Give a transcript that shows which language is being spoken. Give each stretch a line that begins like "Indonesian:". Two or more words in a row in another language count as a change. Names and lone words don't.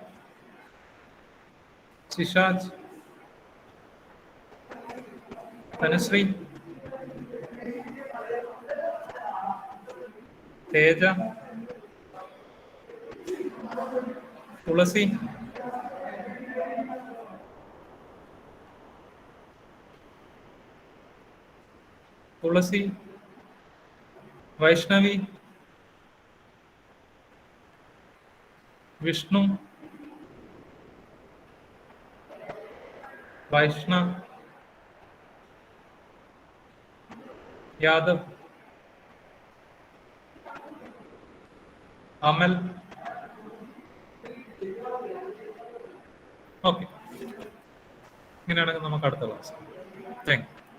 Malayalam: Shishaj, Tanusri, Teja, Tulasi, Vaishnavi, Vishnu, Vaishnav, Yadav, Amal. Okay. ഇങ്ങനെയാണെങ്കിൽ നമുക്ക് അടുത്ത ക്ലാസ്.
English: thank you.